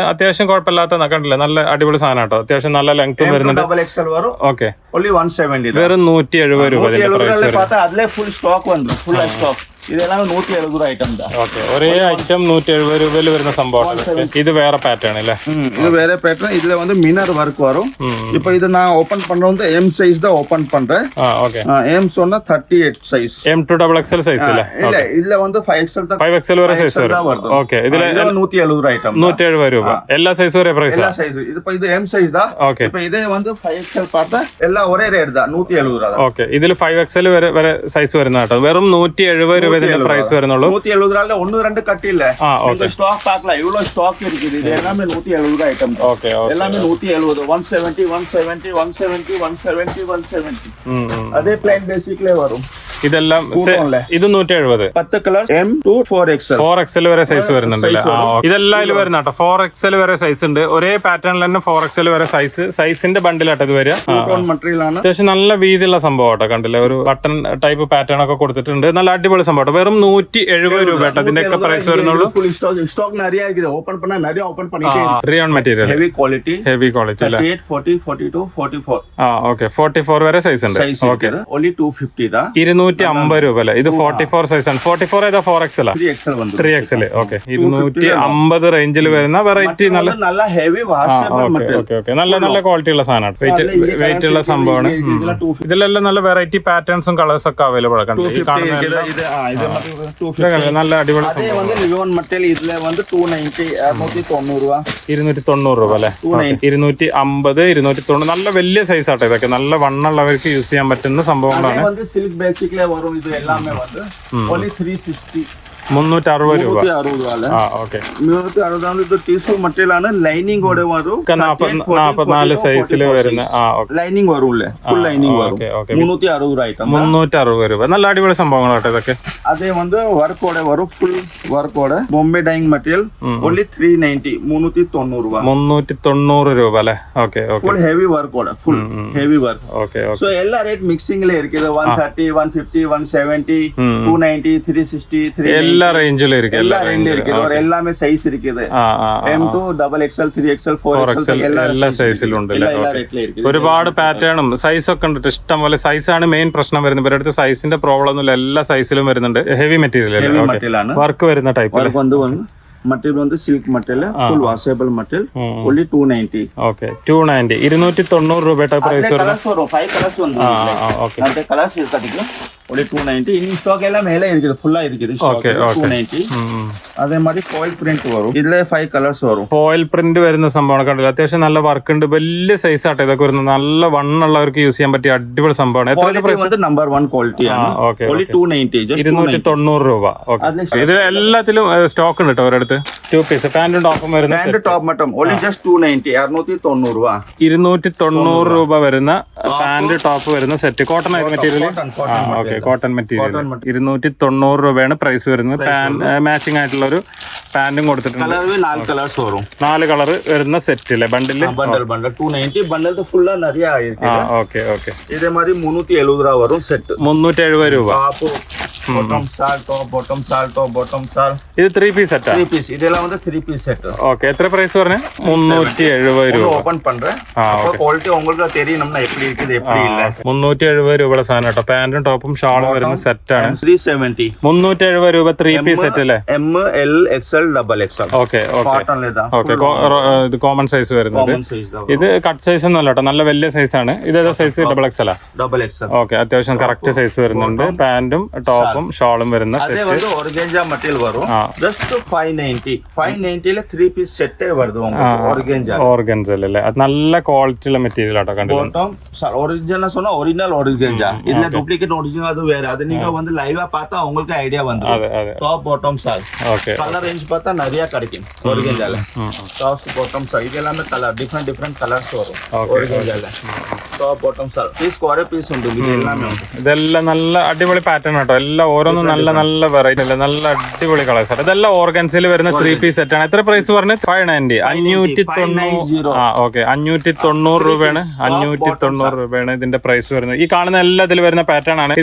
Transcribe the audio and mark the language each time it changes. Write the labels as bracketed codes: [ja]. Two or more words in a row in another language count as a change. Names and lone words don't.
[ml] അത്യാവശ്യം കുഴപ്പമില്ലാത്ത കണ്ടില്ലേ, നല്ല അടിപൊളി സാധനം കേട്ടോ. അത്യാവശ്യം നല്ല ലെങ്ത്തും വരുന്നുണ്ട്. ഓക്കെ. only 170. വെറും 170 രൂപ അതിന്റെ പ്രൈസ് വരും. അതിലെ ഫുൾ സ്റ്റോക്ക് വന്നു. ഫുൾ സ്റ്റോക്ക്. ഇതെല്ലാം 170 ഐറ്റം. ഓക്കെ. ഒരേ ഐറ്റം 170 രൂപയിൽ വരുന്ന സംഭവം. ഇത് വേറെ പാറ്റേൺ അല്ലേ? [ta] இது வேற பேட்டர்ன். இதுல வந்து மினர் வர்க் வரும். இப்போ இது நான் ஓபன் பண்றது வந்து M சைஸ் தான் ஓபன் பண்றேன். ஓகே. M சொன்னா 38 சைஸ். M2XXL சைஸ் இல்ல? இல்ல இதுல வந்து 5XL தான். [ml] 5XL വരെ സൈസ് വരും. ഓക്കെ. ഇതിലെ 170 ഐറ്റം. 170 രൂപ. എല്ലാ സൈസ് ഒരേ പ്രൈസ്? എല്ലാ സൈസ്. ഇതിപ്പോ ഇത് M സൈസ് தான். ഓക്കെ. [ta] இப்போ இதே வந்து 5XL பார்த்தா எல்லாம் ஒரே ரேட் தான். 170 தான். [ml] ഓക്കെ. ഇതിൽ 5XL വരെ സൈസ് വരുന്ന കേട്ടോ. വെറും 170 രൂപ ഇതിന്റെ പ്രൈസ് വരുന്നുള്ളൂ. [ta] 170 ஒன்னு ரெண்டு கட் இல்ல. இந்த ஸ்டாக் பார்க்கல. இவ்வளவு ஸ்டாக் இருக்குது. இது எல்லாமே 170 ஐட்டம். ஓகே. எல்லாமே 170. 170 170 170 170 170. [ml] அதே പ്ലെയിൻ ബേസിക്കലേ വരും. ഇതെല്ലാം ഇത് 170. 10 കളേഴ്സ്. M2 4XL. 4XL വരെ സൈസ് വരുന്നുണ്ടല്ലേ? ഇതെല്ലാം ഇതിൽ വരുന്ന കേട്ടോ. 4XL വരെ സൈസ് ഉണ്ട്. ഒരേ പാറ്റേണിൽ തന്നെ 4XL വരെ സൈസിന്റെ ബണ്ടിലാട്ടോ ഇത് വരിക. മെറ്റീരിയൽ ആണ്. അത്യാവശ്യം നല്ല വീതിയുള്ള സംഭവം കേട്ടോ. കണ്ടില്ലേ, ഒരു ബട്ടൺ ടൈപ്പ് പാറ്റേൺ ഒക്കെ കൊടുത്തിട്ടുണ്ട്. നല്ല അടിപൊളി സംഭവം. വെറും 170 രൂപ കേട്ടോ അതിന്റെ ഒക്കെ പ്രൈസ് വരുന്നുള്ളൂ. [ta] സ്റ്റോക്ക് நிறைய இருக்குது. ஓபன் பண்ணா நிறைய ஓபன் பண்ணிட்டே. [ml] റിയോൺ മെറ്റീരിയൽ. ഹെവി ക്വാളിറ്റി അല്ലേ? 38 40 42 44. ഓക്കെ. 44 വരെ സൈസ് ഉണ്ട്. ഓക്കെ. [ta] only 250 தான். [ml] 250 250 രൂപ അല്ലേ? ഇത് 44 സൈസ് ആണ്. 44 ഏതാ? 4XL 3XL വന്നു 3XL. ഓക്കെ, 250 റേഞ്ചിൽ വരുന്ന വെറൈറ്റി നല്ല നല്ല ഹെവി വാഷബിൾ മെറ്റീരിയൽ. ഓക്കെ, നല്ല ക്വാളിറ്റി ഉള്ള സാധനമാണ്. വെയിറ്റ് ഉള്ള സംഭവമാണ്. ഇതിലെല്ലാം നല്ല വെറൈറ്റി പാറ്റേൺസും കളേഴ്സ് ഒക്കെ അവൈലബിൾ ആണ്. ഈ കാണുന്ന നല്ല അടിപൊളി [ta] அதே வந்து லியோன் மெட்டல் இதுல வந்து 290 290 ரூபா [ml] 290 രൂപ അല്ലേ? 250 290 നല്ല വലിയ സൈസ് ആട്ടോ ഇതൊക്കെ. നല്ല വണ്ണുള്ളവർക്ക് യൂസ് ചെയ്യാൻ പറ്റുന്ന സംഭവങ്ങളാണ്. [ta] வந்து சில்க் பேசிக்ல வரும் இது எல்லாமே வந்து only 360 [ml] 360 രൂപ. [ta] 360 ரூபால [ml] ഓക്കെ, 360 ഇത് ടിഷ്യൂ മെറ്റീരിയൽ ആണ്. ലൈനിങ് ഓടെ വരും. 44 സൈസിൽ വരുന്ന ലൈനിങ് വരും. ഫുൾ ലൈനിങ് വരും. 360 രൂപ ഐറ്റം 360 രൂപ. നല്ല അടിപൊളി സംഭവങ്ങളാട്ടോ ഇതൊക്കെ. അതേ வந்து വർക്ക് ഓടെ വരും. ഫുൾ വർക്ക് ഓടെ ബോംബെ ഡൈയിങ് മെറ്റീരിയൽ only 390 390 രൂപ 390 രൂപ അല്ലേ? ഓക്കെ ഓക്കെ, ഫുൾ ഹെവി വർക്ക് ഓടെ. ഫുൾ ഹെവി വർക്ക്. ഓക്കെ ഓക്കെ. സോ എല്ലാ റേറ്റ് മിക്സിംഗിൽ இருக்குது. 130 150 170 290 360 390 എല്ലാ റേഞ്ചിലും ഇരിക്കും. എല്ലാ റേഞ്ചിലും [ta] இருக்குது. எல்லாமே சைஸ் இருக்குது. M2 XXL 3XL 4XL [ml] എല്ലാ സൈസിലും ഉണ്ട്. എല്ലാ റേറ്റിലും இருக்குது. ഒരുപാട് പാറ്റേണും സൈസ് ഒക്കെ ഉണ്ട്. ഇഷ്ടം പോലെ സൈസാണ് മെയിൻ പ്രശ്നം വരുന്നത്. ഇവരുടെ അടുത്ത് സൈസിന്റെ പ്രോബ്ലം ഒന്നുമില്ല. എല്ലാ സൈസിലും വരുന്നുണ്ട്. ഹെവി മെറ്റീരിയൽ വർക്ക് വരുന്ന ടൈപ്പ് മെറ്റീരിയൽ வந்து സിൽക്ക് മെറ്റീരിയൽ ഫുൾ വാഷബിൾ മെറ്റീരിയൽ only 290. ഓക്കെ, 290 290 രൂപയുടെ പ്രൈസ് വരുന്നത്. 5 കളേഴ്സ് வந்து ഓക്കെ, [ta] அந்த கலர்ஸ் இருக்கு only 290. இனி ஸ்டாக் எல்லாம் மேலே இருக்குது. ஃபுல்லா இருக்குது ஸ்டாக் 290. [ml] അതേ மாதிரி ഫോയിൽ പ്രിന്റ് വരും. ഇതിലെ 5 കളേഴ്സ് വരും. ഫോയിൽ പ്രിന്റ് വരുന്ന സംഭവമാണ്. കണ്ടില്ല, അത്യാവശ്യം നല്ല വർക്ക് ഉണ്ട്. വലിയ സൈസ് ആട്ടെ ഇതൊക്കെ വരുന്നത്. നല്ല വണ്ണുള്ളവർക്ക് യൂസ് ചെയ്യാൻ പറ്റിയ അടിപൊളി സംഭവമാണ്. എത്ര പ്രൈസ്? നമ്പർ 1 ക്വാളിറ്റി ആണ്. only 290 290 രൂപ. ഓക്കെ, ഇത് എല്ലാത്തിലും സ്റ്റോക്ക് ഉണ്ട് കേട്ടോ ഒരിടത്ത്. 2 പീസ് പാന്റും ടോപ്പും വരുന്ന പാന്റ് ടോപ്പ് മട്ടും [en] only just [ml] 290 690 രൂപ 290 രൂപ വരുന്ന പാന്റ് ടോപ്പ് വരുന്ന സെറ്റ്. കോട്ടൺ ആയിട്ട് മെറ്റീരിയൽ. ഓക്കെ, കോട്ടൺ മെറ്റീരിയൽ 290 രൂപയാണ് പ്രൈസ് വരുന്നത്. മാച്ചിങ് ആയിട്ടുള്ള ഒരു പാന്റും കൊടുത്തിട്ടുണ്ട്. 4 കളർ വരുന്ന സെറ്റ് അല്ലേ? ബണ്ടിൽ 290 ബണ്ടിൽ ഫുള്ളാ നിറയെ ആയിരിക്കും. ഓക്കെ ഓക്കെ, ഇതേ മാതിരി 370 രൂപ വരും സെറ്റ്. 370 രൂപ. ബോട്ടം സാൽ ടോപ്പ് ബോട്ടം സാൽ ടോപ്പ് ബോട്ടം സാൽ. ഇത് 3 പീസ് സെറ്റാ? 3 പീസ്. ഇതെല്ലാം வந்து 3 പീസ് സെറ്റ്. ഓക്കെ, എത്ര പ്രൈസ് പറഞ്ഞേ? 370 രൂപ. [ta] ഓപ്പൺ പண்றேன். [ml] അപ്പോൾ ക്വാളിറ്റി [ta] உங்களுக்கு தெரியும்னா எப்படி இருக்குது எப்படி இல்ல. [ml] 370 രൂപയുടെ സാധനം കേട്ടോ. പാന്റും ടോപ്പും ഷാളും വരുന്ന സെറ്റ് ആണ്. 370 370 രൂപ 3 പീസ് സെറ്റ് അല്ലേ? M L XL double XL. ഓക്കെ ഓക്കെ കോട്ടൺ ലേതാ. ഓക്കെ, ഇത് കോമൺ സൈസ് വരുന്നത്. ഇത് കട്ട് സൈസ് ഒന്നും അല്ല കേട്ടോ. നല്ല വലിയ സൈസ് ആണ്. ഇത് ഏതാ സൈസ്? ഡബിൾ എക്സൽ. ഡബിൾ എക്സൽ. ഓക്കെ, അത്യാവശ്യം കറക്റ്റ് സൈസ് വരുന്നുണ്ട്. പാന്റും ടോപ്പും ഷാളും വരുന്ന അതേ வந்து ഓർഗൻജ മെറ്റീരിയൽ വരും. ജസ്റ്റ് 590 ലെ 3 പീസ് സെറ്റ് വരുന്നു ഓർഗൻജ. ഓർഗൻജ അല്ലേ? അത് നല്ല ക്വാളിറ്റി ഉള്ള മെറ്റീരിയൽ ആട്ടോ. കണ്ടിട്ടുണ്ട്. ബോട്ടം ഒറിജിനൽ [ta] சொன்னா ஒரிஜினல் [ml] ഓർഗൻജ. ഇതിലെ ഡ്യൂപ്ലിക്കേറ്റ് ഒറിജിനൽ അത് വേറെ. [ta] அது நீங்க வந்து லைவா பார்த்தா உங்களுக்கு ஐடியா வந்துரும். [ml] അതെ അതെ. [ta] டாப் பாட்டம் சால். ஓகே, கலர் ரேஞ்ச் பார்த்தா நிறைய கிடைக்கும் ஒரிஜினல். டாப் பாட்டம் சால் இது எல்லாமே கலர் டிஃபரெண்ட் கலர்ஸ் வரும் ஒரிஜினல். டாப் பாட்டம் சால் பீஸ் கோரே பீஸ் [ml] ഉണ്ട്. ഇത് [ta] எல்லாமே ഉണ്ട്. [ml] ഇതെല്ലാം നല്ല അടിപൊളി പാറ്റേൺ ആട്ടോ. എല്ലാം ഓരോന്നും നല്ല വെറൈറ്റി അല്ലേ? നല്ല അടിപൊളി കളേഴ്സ് ആണ്. ഇതെല്ലാം ഓർഗൻസിൽ വരുന്ന 3 പീസ് സെറ്റ് ആണ്. എത്ര പ്രൈസ് പറഞ്ഞത്? 590 590. ഓക്കെ, 590 രൂപയാണ്. 590 രൂപയാണ് ഇതിന്റെ പ്രൈസ് വരുന്നത്. ഈ കാണുന്ന എല്ലാ ഇതിൽ വരുന്ന പാറ്റേൺ ആണ്.